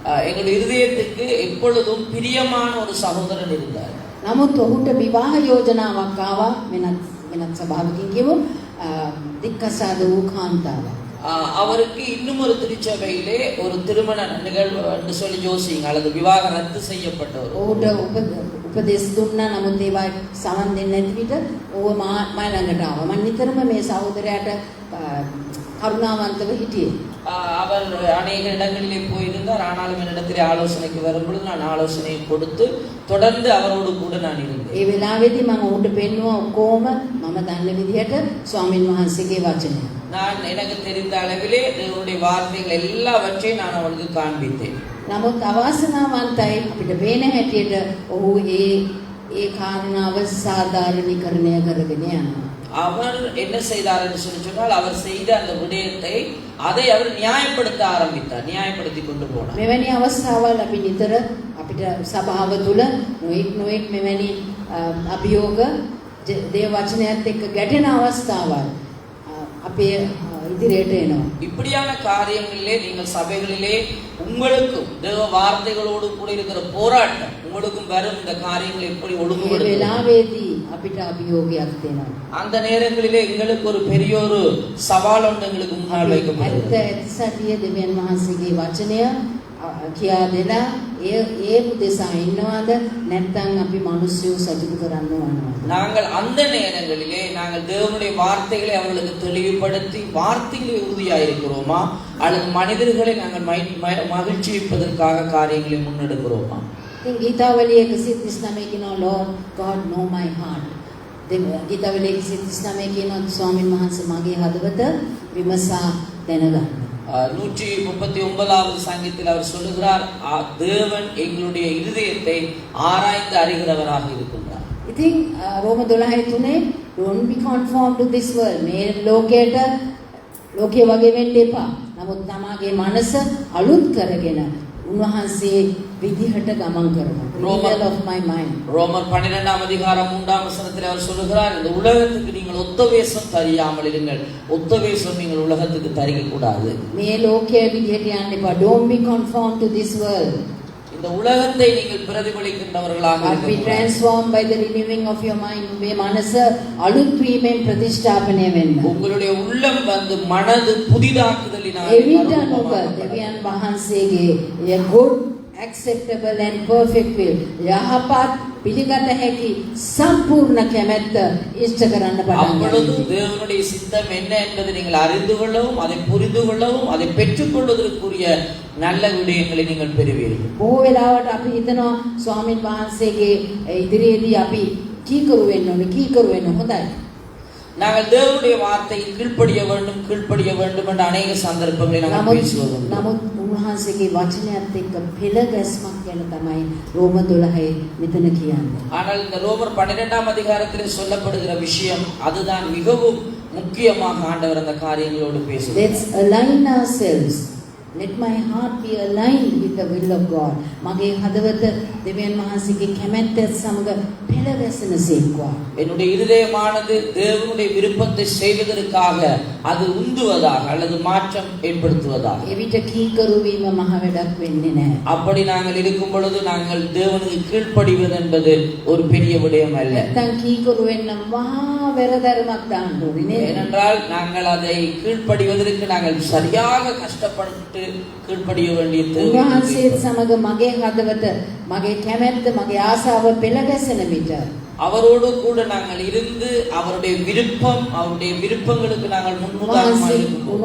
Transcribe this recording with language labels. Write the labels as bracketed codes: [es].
[ta] எங்கள் இருதயத்துக்கு எப்பொழுதும் பிரியமான ஒரு சகோதரன் இருந்தார். [si] නමුත් ඔහුට විවාහ යෝජනාවක් ආවා වෙනත් සභාවකින් කියමු දික්කසාද වූ කාන්තාවක්. [ta] அவருக்கு இன்னும் ஒரு திருச்சபையிலே ஒரு திருமண நிகழ்வு என்று சொல்லி யோசிங்க அல்லது விவாகம் ரத்து செய்யப்பட்டவர். [si] ඔහුට උපදෙස් දුන්නා. නමුත් ඒවා සමන් දෙන්නේ නැති විට ඕව මා ළඟට ආවා. මම නිතරම මේ සහෝදරයාට கருணாவந்தவ හිටියේ. [ta] அவர் அநேக இடங்களிலே போயிருந்தார். ஆனாலும் என்னிடத்திலே ஆலோசனைக்கு வரும்பொழுது நான் ஆலோசனையை கொடுத்து தொடர்ந்து அவரோடு கூட நான் இருந்தேன். [si] ඒ වෙලාවේදී මම ඔහුට පෙන්නුවා ඔක්කොම මම දන්න විදිහට ස්වාමීන් වහන්සේගේ වචනය. [ta] நான் எனக்கு தெரிந்த அளவிலே தேவனுடைய வார்த்தைகள் எல்லாவற்றையும் நான் அவளுக்கு காண்பித்தேன். [si] නමුත් අවාසනාවන්තයි අපිට පේන හැටියට ඔහු ඒ කාරණාව සාධාරණීකරණය කරගෙන යනවා. [ta] அவர் என்ன செய்தார் என்று சொன்னால் அவர் செய்த அந்த விடயத்தை அதை அவர் நியாயப்படுத்த ஆரம்பித்தார். நியாயப்படுத்தி கொண்டு போனார். [si] මෙවැනි අවස්ථාවල් අපි නිතර අපිට සභාව තුළ නොඑක් මෙවැනි අභියෝග දේව වචනයත් එක්ක ගැටෙන අවස්ථාවල් අපේ ඉදිරියට එනවා. [ta] இப்படியான காரியங்களிலே நீங்கள் சபைகளிலே உங்களுக்கும் தேவ வார்த்தைகளோடு கூட இருக்கிற போராட்டம் உங்களுக்கும் வரும் இந்த காரியங்களை எப்படி ஒழுங்குபடுத்துவது? [si] වෙලාවේදී අපිට අභියෝගයක් දෙනවා. [ta] அந்த நேரங்களிலே எங்களுக்கு ஒரு பெரிய ஒரு சவால் ஒன்று எங்களுக்கு முன்னால் வைக்கப்படுகிறது. [si] ඇත්ත සතිය දෙවියන් වහන්සේගේ වචනය කියා දෙලා ඒ උදෙසා ඉන්නවද නැත්නම් අපි මිනිස්සු සතුටු කරන්න ඕනවද? [ta] நாங்கள் அந்த நேரங்களிலே நாங்கள் தேவனுடைய வார்த்தைகளை அவர்களுக்கு தெளிவுபடுத்தி வார்த்தைகளை உறுதியாக இருக்கிறோமா அல்லது மனிதர்களை நாங்கள் மகிழ்ச்சிப்பதற்காக காரியங்களை முன்னெடுக்கிறோமா? [si] ඉතින් ගීතාවලිය 139 කියනවා [en] Lord God know my heart. [si] ගීතවල 139 කියනවා ස්වාමීන් වහන්සේ මගේ හදවත විමසා දැනගන්න. [ta] 139வது சங்கீதத்தில் அவர் சொல்லுகிறார் தேவன் எங்களுடைய இருதயத்தை ஆராய்ந்து அறிகிறவராக இருக்கின்றார். [si] ඉතින් රෝම 12:3 [en] don't be conformed to this world. [si] මේ ලෝකයට ලෝකයේ වගේ වෙන්න එපා. නමුත් තමාගේ මනස අලුත් කරගෙන උන්වහන්සේ විදිහට ගමන් කරනවා. [en] Renewal of my mind. [ta] ரோமர் 12ஆம் அதிகாரம் 3ஆம் வசனத்தில் அவர் சொல்லுகிறார் இந்த உலகத்துக்கு நீங்கள் ஒத்த வேஷம் தரியாமல் இருங்கள். ஒத்த வேஷம் நீங்கள் உலகத்துக்கு தரிக்க கூடாது. [si] මේ ලෝකයේ විදිහට යන්න එපා. [en] Don't be conformed to this world. [ta] இந்த உலகத்தை நீங்கள் பிரதிபலிக்கின்றவர்களாக [en] But be [ta] இருக்க [en] transformed by the renewing of your mind. [si] මේ මනස අලුත් වීමෙන් ප්‍රතිස්ථාපනය වෙන්න. [ta] உங்களுடைய உள்ளம் வந்து மனது புதிதாக்குதலினால் [si] එවිට ඔබ දෙවියන් වහන්සේගේ [en] good, acceptable and perfect will [si] යහපත් පිළිගත හැකි සම්පූර්ණ කැමැත්ත ඉෂ්ට කරන්න පටන් [ta] அப்பொழுது [si] ගන්නවා. [ta] தேவனுடைய சித்தம் என்ன என்பதை நீங்கள் அறிந்து கொள்ளவும் அதை புரிந்து கொள்ளவும் அதை பெற்றுக்கொள்வதற்குரிய நல்ல விடயங்களை நீங்கள் பெறுவீர்கள். [si] බොහෝ වෙලාවට අපි හිතනවා ස්වාමීන් වහන්සේගේ ඉදිරියේදී අපි කීකරු වෙන්න ඕනේ කීකරු වෙන්න හොඳයි. [ta] நாங்கள் தேவனுடைய வார்த்தையை கீழ்ப்படிய வேண்டும் என்று அநேக சந்தர்ப்பங்களில் நாங்கள் பேசுவோம். [si] නමුත් උන්වහන්සේගේ වචනයත් එක්ක පෙළ ගැස්මක් ගැන තමයි රෝම 12 මෙතන කියන්නේ. [ta] ஆனால் இந்த ரோமர் 12ஆம் அதிகாரத்திலே சொல்லப்படுகிற விஷயம் அதுதான் மிகவும் முக்கியமாக ஆண்டவர் அந்த காரியங்களோடு பேசுகிறார். [en] Let's align ourselves. Let my heart be aligned with the will of God. [si] මගේ හදවත දෙවියන් වහන්සේගේ කැමැත්තත් සමග පෙළ ගැසෙන සේක්වා. [ta] என்னுடைய இருதயமானது தேவனுடைய விருப்பத்தை செய்வதற்காக அது உந்துவதாக அல்லது மாற்றம் ஏற்படுத்துவதாக. [si] එවිට කීකරු වීම මහ වැඩක් වෙන්නේ නැහැ. [ta] அப்படி நாங்கள் இருக்கும் பொழுது நாங்கள் தேவனுக்கு கீழ்ப்படிவது என்பது ஒரு பெரிய விடயம் அல்ல. [si] නැත්තම් කීකරු වෙන්න මහා වැරදරමක් දාන්න ඕනේ නේද? [ta] ஏனென்றால் நாங்கள் அதை கீழ்ப்படிவதற்கு நாங்கள் சரியாக கஷ்டப்பட்டு கீழ்ப்படிய வேண்டிய தேவை. [si] උන්වහන්සේත් සමග මගේ හදවත මගේ කැමැත්ත මගේ ආසාව පෙළ ගැසෙන විට [ta] அவரோடு கூட நாங்கள் இருந்து அவருடைய விருப்பங்களுக்கு நாங்கள் முன்னுதாரணமாக இருப்போம்.